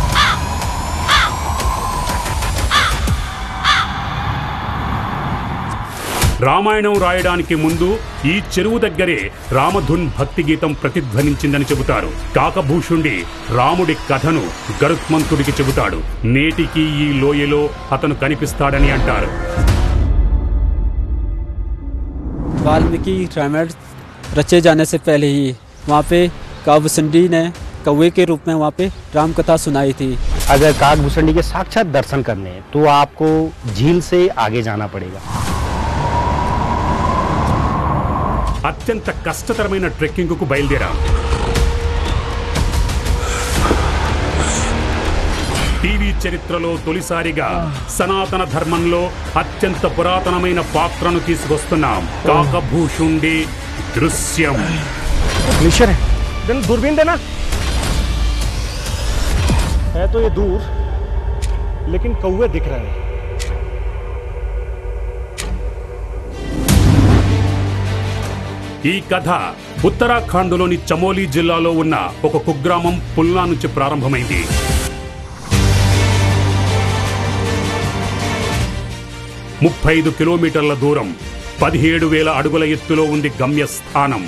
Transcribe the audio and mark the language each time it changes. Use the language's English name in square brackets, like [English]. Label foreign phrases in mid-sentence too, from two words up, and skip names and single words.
[Telugu] రామాయణం రాయడానికి ముందు ఈ చెరువు దగ్గరే రామధున్ భక్తి గీతం ప్రతిధ్వనించిందని చెబుతారు. కాకభూషుండి రాముడి కథను గరుత్మంతుడికి చెబుతాడు. నేటికి ఈ లోయలో అతను కనిపిస్తాడని అంటారు. [Hindi] वाल्मीकि रामायण रचे जाने से पहले ही वहाँ पे काकभूषुंडी ने कौवे के रूप में वहाँ पे राम कथा सुनाई थी। अगर काकभूषुंडी के साक्षात दर्शन करने हैं तो आपको झील से आगे जाना पड़ेगा। [Telugu] అత్యంత కష్టతరమైన ట్రెక్కింగ్కు బయలుదేరాం. టీవీ చరిత్రలో తొలిసారిగా సనాతన ధర్మంలో అత్యంత పురాతనమైన పాత్రను తీసుకొస్తున్నాం. కాకభూషుండి దృశ్యం. [Hindi] दूरबीन देना है तो ये दूर, लेकिन कौवे दिख रहे हैं। [Telugu] ఈ కథ ఉత్తరాఖండ్లోని చమోలీ జిల్లాలో ఉన్న ఒక కుగ్రామం పుల్నా నుంచి ప్రారంభమైంది. 35 కిలోమీటర్ల దూరం, 17,000 అడుగుల ఎత్తులో ఉంది గమ్యస్థానం.